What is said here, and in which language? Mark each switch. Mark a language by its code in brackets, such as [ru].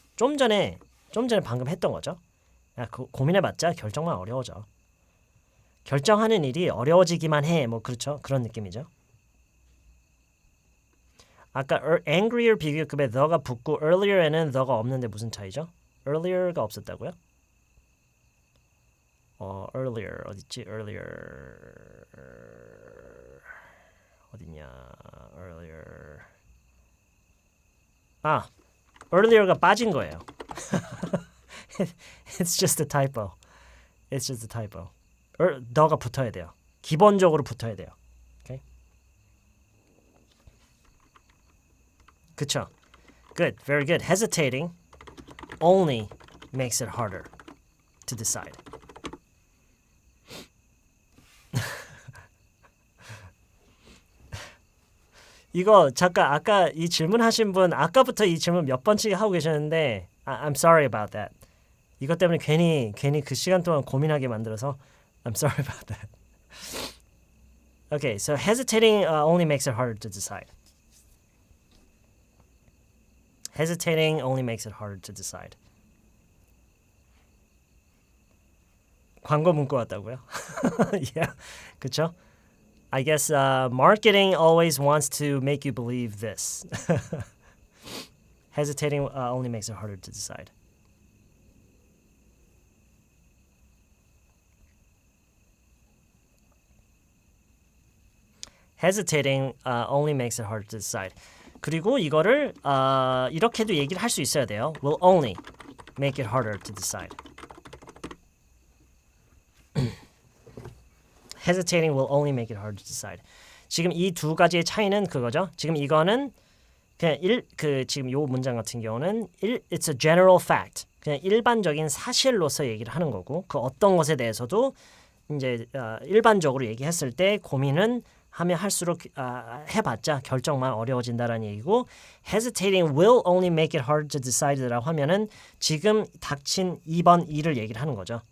[ko] 좀 전에 방금 했던 거죠. 고민해봤자 결정만 어려워져. 결정하는 일이 어려워지기만 해. 뭐 그렇죠. 그런 느낌이죠. 아까 angrier 비교급에 the가 붙고 earlier에는 the가 없는데 무슨 차이죠? earlier가 없었다고요? earlier 어딨지? earlier 어딨냐? earlier earlier가 빠진 거예요. [en] It's just a typo. It's just a typo. [ko] the가 붙어야 돼요. 기본적으로 붙어야 돼요. [en] Okay? [ko] 그쵸? [en] Good. Very good. Hesitating only makes it harder to decide. [ko] 이거 잠깐 아까 이 질문하신 분 아까부터 이 질문 몇 번씩 하고 계셨는데 [en] I'm sorry about that. [ko] 이것 때문에 괜히 그 시간 동안 고민하게 만들어서 [en] I'm sorry about that. Okay, so hesitating only makes it harder to decide. Hesitating only makes it harder to decide. [ko] 광고 문구 같다고요? [en] Yeah, [ko] 그쵸? [en] I guess marketing always wants to make you believe this. Hesitating only makes it harder to decide. Hesitating only makes it harder to decide. [ko] 그리고 이거를 이렇게도 얘기를 할 수 있어야 돼요. [en] Will only make it harder to decide. Hesitating will only make it harder to decide. [ko] 지금 이 두 가지의 차이는 그거죠. 지금 이거는 그냥 지금 요 문장 같은 경우는 [en] it's a general fact. [ko] 그냥 일반적인 사실로서 얘기를 하는 거고 그 어떤 것에 대해서도 이제 일반적으로 얘기했을 때 고민은 하면 할수록 해봤자 결정만 어려워진다라는 얘기고 [en] hesitating will only make it hard to decide [ko] 라고 하면은 지금 닥친 2번 2를 얘기를 하는 거죠.